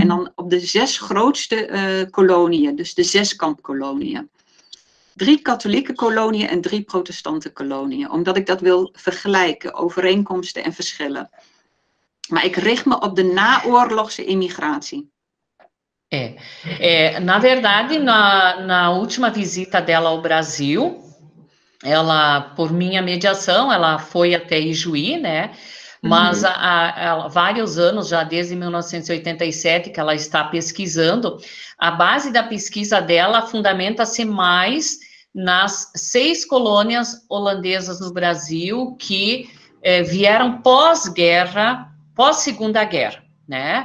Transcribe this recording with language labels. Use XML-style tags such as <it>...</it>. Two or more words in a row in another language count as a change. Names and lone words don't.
<nl>En dan op de 6 grootste koloniën, dus de 6 kampkoloniën. 3 katholieke koloniën en 3 protestante koloniën. Omdat ik dat wil vergelijken, overeenkomsten en verschillen. Maar ik richt me op de naoorlogse immigratie.</nl> <pt>Na verdade, na última visita dela ao Brasil, ela, por minha mediação, ela foi até Ijuí, né? Mas há vários anos, já desde 1987, que ela está pesquisando, a base da pesquisa dela fundamenta-se mais nas 6 colônias holandesas no Brasil que vieram pós-guerra, pós-Segunda Guerra, né?</pt>